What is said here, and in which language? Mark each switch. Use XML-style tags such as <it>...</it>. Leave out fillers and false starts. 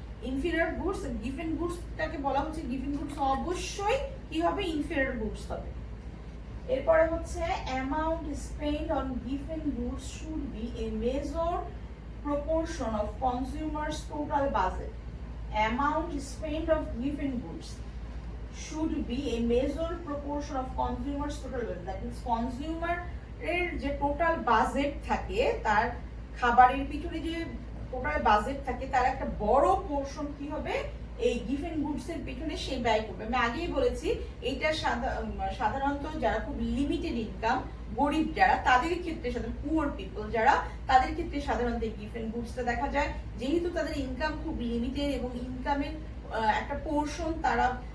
<bn>Inferior goods gift গুডসটাকে বলা হচ্ছে gift goods অবশ্যই কি হবে, ইনফেরিয়র গুডস হবে। এরপরে হচ্ছে</bn> <en>Amount spend on gift goods should B a major proportion of consumers total budget. Amount spend of gift goods should be a major proportion of consumers total budget. That means</en> <bn>consumer এর যে total budget থাকে, তার খাবারের পিছনে যে total budget থাকে তার একটা বড় পোরশন কি হবে এই গিফট গুডস এর পিছনে সে ব্যয় করবে। আমি আগেই বলেছি এইটা সাধারণত যারা খুব লিমিটেড ইনকাম, গরিব যারা, তাদের ক্ষেত্রে সাধারণত পুয়ার পিপল যারা, তাদের ক্ষেত্রে সাধারণত গিফট গুডসটা দেখা যায় যেহেতু তাদের ইনকাম খুব লিমিটেড এবং ইনকামের একটা পোরশন তারা</bn>